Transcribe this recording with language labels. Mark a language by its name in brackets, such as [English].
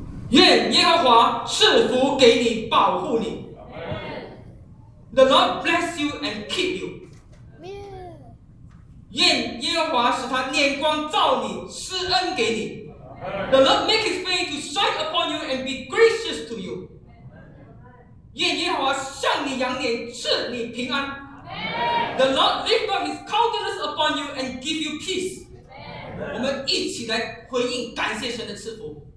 [Chinese] 愿耶和华赐福给你，保护你。 [English] The Lord bless you and keep you。 [Chinese] 愿耶和华使他脸光照你，施恩给你。 [English] The Lord make his face to shine upon you and be gracious to you。 [Chinese] 愿耶和华向你扬脸，赐你平安。 [English] The Lord lift up his countenance upon you and give you peace。 [Chinese] 我们一起来回应感谢神的赐福。